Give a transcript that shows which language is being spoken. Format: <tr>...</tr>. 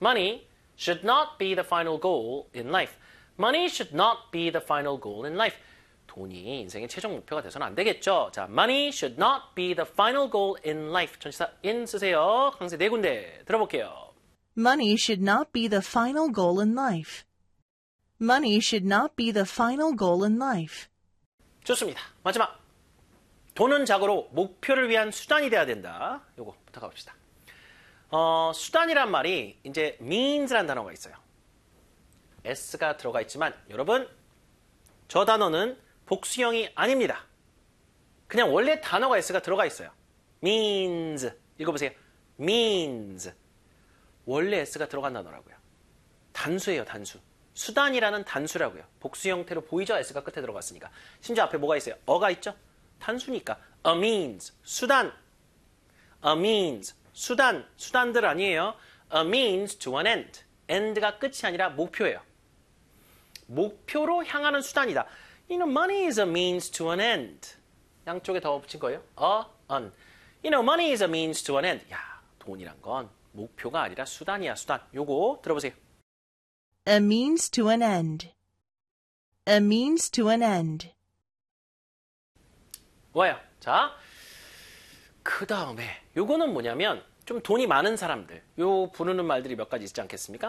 <en>Money should not be the final goal in life. Money should not be the final goal in life.</en> <ko>돈이 인생의 최종 목표가 돼서는 안 되겠죠. 자,</ko> <en>money should not be the final goal in life.</en> <ko>전치사 in 쓰세요. 강세 네 군데 들어볼게요.</ko> <en>Money should not be the final goal in life. Money should not be the final goal in life.</en> <ko>좋습니다. 마지막. 돈은 자고로 목표를 위한 수단이 돼야 된다. 요거 부탁합시다. 수단이란 말이 이제 means란 단어가 있어요. S가 들어가 있지만 여러분 저 단어는 복수형이 아닙니다. 그냥 원래 단어가 S가 들어가 있어요. means 읽어보세요. means 원래 S가 들어간 단어라고요. 단수예요. 단수. 수단이라는 단수라고요. 복수 형태로 보이죠? S가 끝에 들어갔으니까. 심지어 앞에 뭐가 있어요? 어가 있죠? 단수니까.</ko> <en>A means. 수단. A means.</en> <ko>수단. 수단들 아니에요.</ko> <en>A means to an end.</en> <ko>end가 끝이 아니라 목표예요. 목표로 향하는 수단이다.</ko> <en>You know, money is a means to an end.</en> <ko>양쪽에 더 붙인 거예요. A, an.</ko> <en>You know, money is a means to an end.</en> <ko>야, 돈이란 건 목표가 아니라 수단이야, 수단. 요거 들어보세요.</ko> <en>A means to an end. A means to an end.</en> <ko>뭐야? 자, 그 다음에 요거는 뭐냐면 좀 돈이 많은 사람들, 요 부르는 말들이 몇 가지 있지 않겠습니까?</ko>